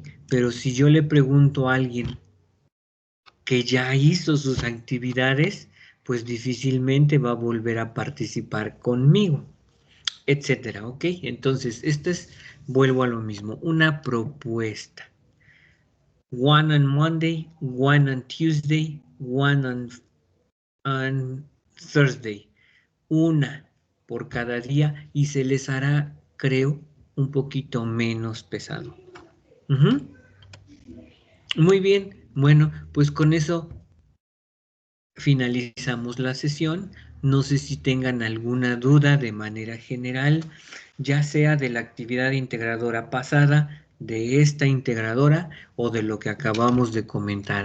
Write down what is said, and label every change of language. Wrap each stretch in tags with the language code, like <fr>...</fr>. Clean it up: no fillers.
<es>Pero si yo le pregunto a alguien que ya hizo sus actividades, pues difícilmente va a volver a participar conmigo. etcétera, ¿ok? Entonces, vuelvo a lo mismo, una propuesta.</es> <en>One on Monday, one on Tuesday, one on Thursday.</en> <es>Una por cada día y se les hará, creo, un poquito menos pesado. Muy bien, bueno, pues con eso finalizamos la sesión. No sé si tengan alguna duda de manera general, ya sea de la actividad integradora pasada, de esta integradora o de lo que acabamos de comentar.</es>